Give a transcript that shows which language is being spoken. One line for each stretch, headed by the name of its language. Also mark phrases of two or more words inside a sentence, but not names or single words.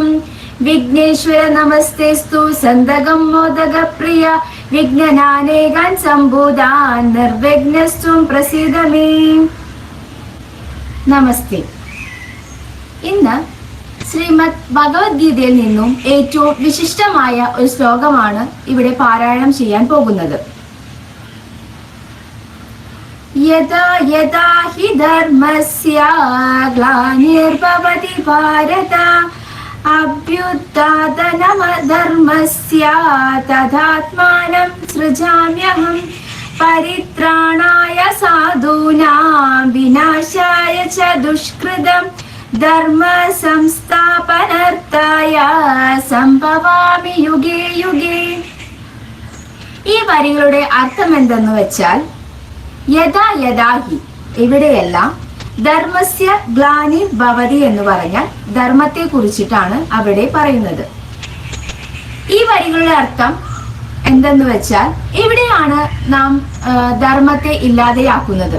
Sanskrit: വിഘ്നേശ്വര നമസ്തേസ്തു സന്തകം മോദകപ്രിയ വിഘ്നനാനേകാൻ സംഭൂതാൻ നിർവിഘ്നസ്ത്വം പ്രസീദ മേ.
Malayalam: നമസ്തേ. ഇന്ന് ശ്രീമദ് ഭഗവത്ഗീതയിൽ നിന്നും ഏറ്റവും വിശിഷ്ടമായ ഒരു ശ്ലോകമാണ് ഇവിടെ പാരായണം ചെയ്യാൻ പോകുന്നത്.
Sanskrit: यदा यदा हि धर्मस्य ग्लानिर्भवति भारत अभ्युत्थानमधर्मस्य तदात्मानं सृजाम्यहं परित्राणाय साधूनां विनाशाय च दुष्कृतं ധർമ്മ സംസ്ഥാപനാർത്ഥായ സംഭവാമി യുഗേ യുഗേ.
Malayalam: ഈ വരികളുടെ അർത്ഥം എന്തെന്ന് വെച്ചാൽ,
Sanskrit: യഥാ യഥാഹി
Malayalam: എവിടെയെല്ലാം,
Sanskrit: ധർമ്മസ്യ ഗ്ലാനി ഭവതി
Malayalam: എന്ന് പറഞ്ഞാൽ ധർമ്മത്തെ കുറിച്ചിട്ടാണ് അവിടെ പറയുന്നത്. ഈ വരികളുടെ അർത്ഥം എന്തെന്ന് വെച്ചാൽ, എവിടെയാണ് നാം ധർമ്മത്തെ ഇല്ലാതെയാക്കുന്നത്?